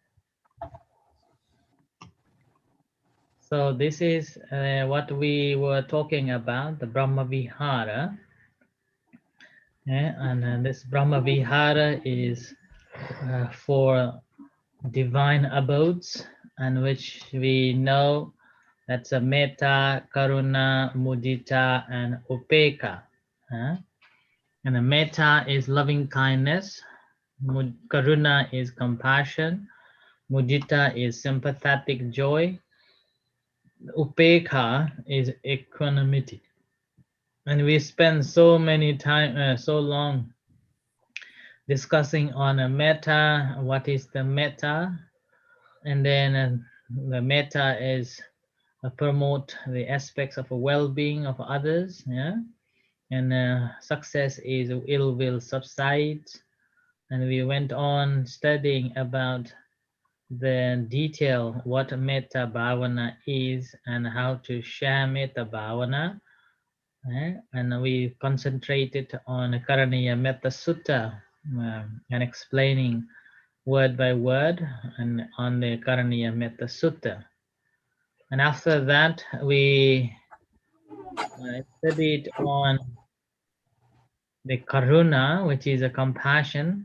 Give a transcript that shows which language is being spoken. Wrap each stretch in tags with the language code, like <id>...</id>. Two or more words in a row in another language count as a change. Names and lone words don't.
<en>So this is what we were talking about, the</en> <pi>Brahma Vihara.</pi> <en>And this</en> <pi>Brahma Vihara</pi> <en>is for divine abodes, and which we know that's a</en> <pi>metta, karuna, mudita,</pi> <en>and upekkha. And the metta is loving kindness, karuna is compassion, mudita is sympathetic joy, upekkha is equanimity. And we spend so many time, so long discussing on a metta. What is the metta? And then the metta is promote the aspects of a well-being of others. Yeah. and success is ill will subsides. And we went on studying about the detail what</en> <pi>metta bhavana</pi> <en>is and how to share</en> <pi>metta bhavana.</pi> <en>And we concentrated on Karaniya Metta Sutta, and explaining word by word and on the Karaniya Metta Sutta. And after that, we studied on the Karuna, which is a compassion.</en>